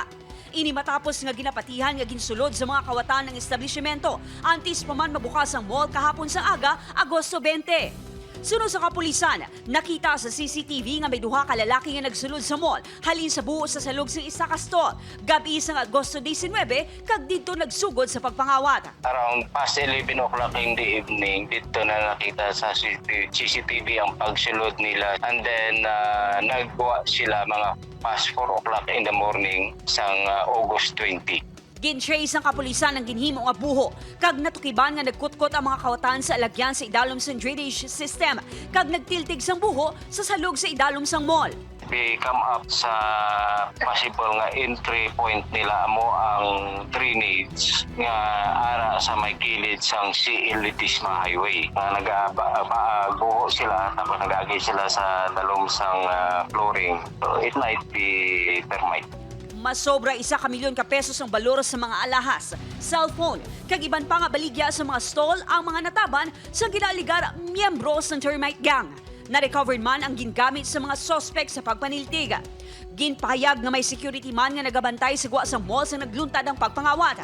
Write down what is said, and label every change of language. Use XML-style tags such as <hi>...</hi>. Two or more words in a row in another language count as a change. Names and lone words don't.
<hil>Ini matapos nga ginapatihan nga ginsulod sa mga kawatan ng establishmento antes pa man mabukas ang mall kahapon sa aga, Agosto 20. Sunod sa kapulisan, nakita sa CCTV nga may duha ka lalaki nga nagsulod sa mall halin sa buo sa salog sa isa ka stall. Gabi sa Agosto 19, kag dito nagsugod sa pagpangawat.</hil> <en>Around past 11 o'clock in the evening,</en> <hil>dito na nakita sa CCTV ang pagsulod nila.</hil> <en>And then,</en> <hil>naggawa sila mga</hil> <en>past 4 o'clock in the morning</en> <hil>sang August 20. Gin-trace ang kapulisan ng ginhimo nga buho, kag natukiban nga nagkutkot ang mga kawatan sa alagyan sa idalom sang drainage system, kag nagtiltig sang buho sa salog sa idalom sang mall.</hil> <en>We come up</en> <hil>sa possible nga</hil> <en>entry point</en> <hil>nila mo ang drainage nga ara sa may kilid sang CL Litisma Highway.</hil> <en>Nag-buho sila</en> <hil>tapos nag-agi sila sa dalom sang flooring.</hil> <en>So it might be termite.</en> <hil>Masobra 1 milyon ka pesos ang balor sa mga alahas, cellphone, kag iban pa nga baligya sa mga stall ang mga nataban sa ginaligar miyembro sa</hil> <en>termite gang.</en> <hil>Na-recover man ang gingamit sa mga suspect sa pagpaniltiga. Ginpahayag nga may security man nga nagabantay sa guwa sa mall sa nagluntad ang pagpangawat.</hil>